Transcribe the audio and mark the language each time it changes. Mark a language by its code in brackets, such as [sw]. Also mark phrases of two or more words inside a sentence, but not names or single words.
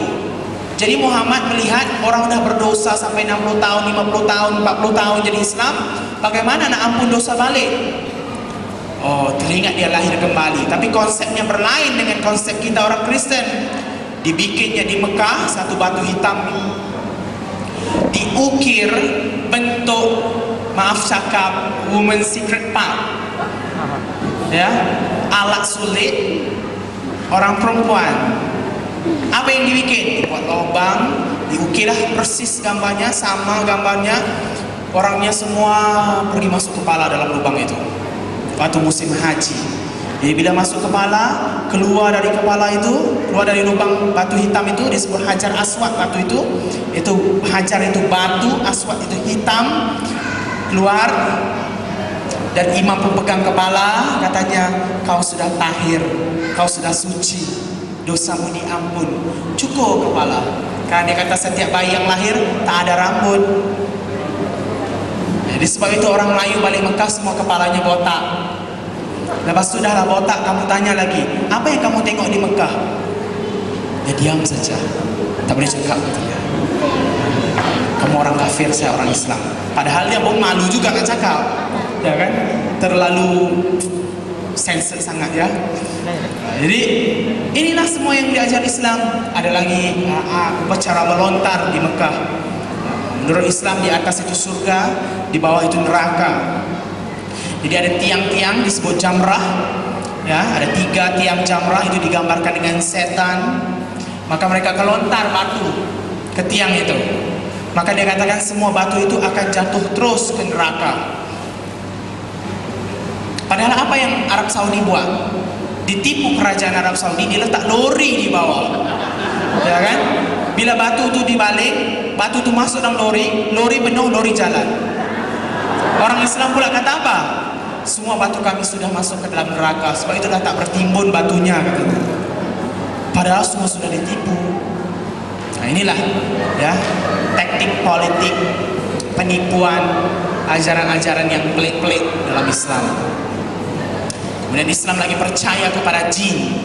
[ms] Jadi Muhammad melihat orang sudah berdosa sampai 60 tahun, 50 tahun, 40 tahun jadi Islam, bagaimana nak ampun dosa balik? Oh, teringat dia lahir kembali. Tapi konsepnya berlain dengan konsep kita orang Kristen. Dibikinnya di Mekah satu batu hitam, diukir bentuk, maaf cakap, [en] woman secret part, [ms] ya, alat sulit orang perempuan. Apa yang dibikin? Dibuat lubang, diukirlah persis gambarnya, sama gambarnya. Orangnya semua pergi masuk kepala dalam lubang itu waktu musim haji. Jadi bila masuk kepala, keluar dari kepala itu, keluar dari lubang batu hitam itu disebut hajar aswad. Batu itu hajar itu batu, aswad itu hitam, keluar. Dan imam pun pegang kepala, katanya kau sudah tahir, kau sudah suci, dosamu diampun. Cukup kepala. Karena dia kata setiap bayi yang lahir tak ada rambut. Jadi sebab itu orang Melayu balik Mekah semua kepalanya botak. Lepas sudah lah botak, kamu tanya lagi, apa yang kamu tengok di Mekah? Dia diam saja, tak boleh cakap. Kamu orang kafir, saya orang Islam. Padahal dia pun malu juga nak cakap, ya kan? Terlalu sensitif sangat, ya. Jadi inilah semua yang diajar Islam. Ada lagi upacara melontar di Mekah. Menurut Islam di atas itu surga, di bawah itu neraka. Jadi ada tiang-tiang disebut jamrah, ya, ada 3 tiang jamrah itu digambarkan dengan setan. Maka mereka kelontar batu ke tiang itu. Maka dia katakan semua batu itu akan jatuh terus ke neraka. Padahal apa yang Arab Saudi buat? Ditipu kerajaan Arab Saudi, diletak lori di bawah, ya kan? Bila batu itu dibalik, batu itu masuk dalam lori, lori penuh, lori jalan. Orang Islam pula kata apa? Semua batu kami sudah masuk ke dalam neraka, sebab itu dah tak bertimbun batunya, katanya. Padahal semua sudah ditipu. Nah inilah, ya, taktik politik, penipuan, ajaran-ajaran yang pelik-pelik dalam Islam. Kemudian Islam lagi percaya kepada jin.